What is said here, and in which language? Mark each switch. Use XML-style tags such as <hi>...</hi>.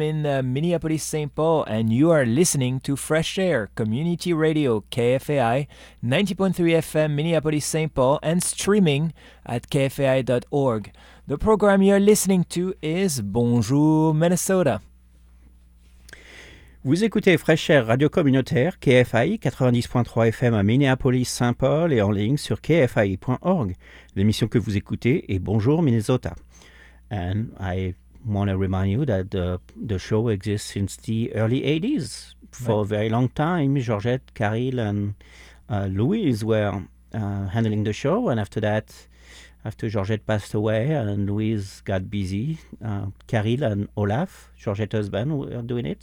<en>in Minneapolis, St. Paul, and you are listening to Fresh Air Community Radio, KFAI, 90.3 FM, Minneapolis, St. Paul, and streaming at kfai.org. The program you are listening to is Bonjour, Minnesota.</en> <fr>Vous écoutez Fresh Air Radio Communautaire, KFI 90.3 FM à Minneapolis, Saint-Paul et en ligne sur kfi.org. L'émission que vous écoutez est Bonjour Minnesota.</fr> <en>And I want to remind you that the show exists since the early 80s. For a very long time, Georgette, Caril and Louise were handling the show. And after that, after Georgette passed away and Louise got busy, Caril and Olaf, Georgette's husband, were doing it.</en>